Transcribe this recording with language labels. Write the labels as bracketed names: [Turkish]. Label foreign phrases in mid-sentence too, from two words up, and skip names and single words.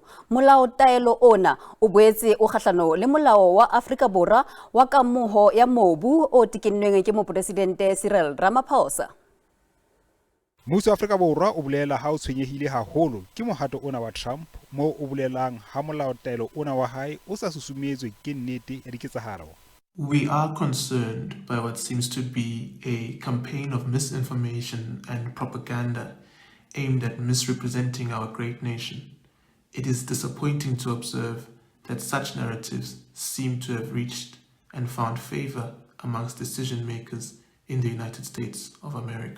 [Southern Sotho] Molaotaelo ona o boetse o kgahlano le molao wa Afrika Borwa wa kamoho ya mobu o tekennweng ke Mopresidente Cyril Ramaphosa. Mmuso wa Afrika Borwa o bolela ha o tshwenyehile haholo ke mohato ona wa Trump mo o bolelang ha molaotaelo ona wa hae o sa susumetswe ke nnete ya diketsahalo. [English] We are concerned by what seems to be a campaign of misinformation and propaganda aimed at misrepresenting our great nation. It is disappointing to observe that such narratives seem to have reached and found favor amongst decision makers in the United States of America.